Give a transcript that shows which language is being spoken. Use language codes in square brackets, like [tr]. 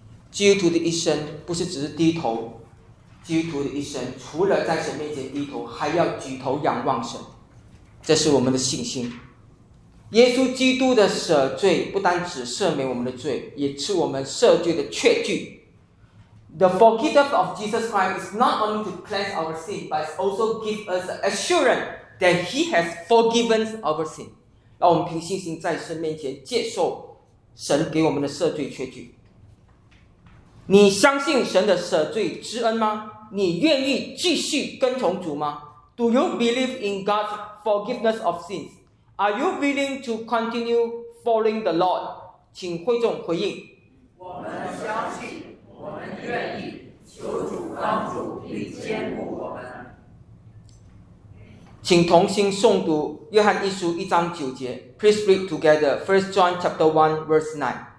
[zh] 基督徒的一生不是只是低头，基督徒的一生除了在神面前低头，还要举头仰望神，这是我们的信心。耶稣基督的舍罪不单只赦免我们的罪，也是我们赦罪的确据。 [en] The forgiveness of Jesus Christ is not only to cleanse our sin, but it also gives us assurance that He has forgiven our sin. [zh] 让我们凭信心在神面前接受神给我们的赦罪确据。你相信神的赦罪之恩吗？你愿意继续跟从主吗？ [en] Do you believe in God's forgiveness of sins? Are you willing to continue following the Lord? [zh] 请会众回应。我们相信，我们愿意，求主帮助并坚固我们。请同心诵读《约翰一书》一章九节。 [en] Please read together. First John chapter 1 verse 9.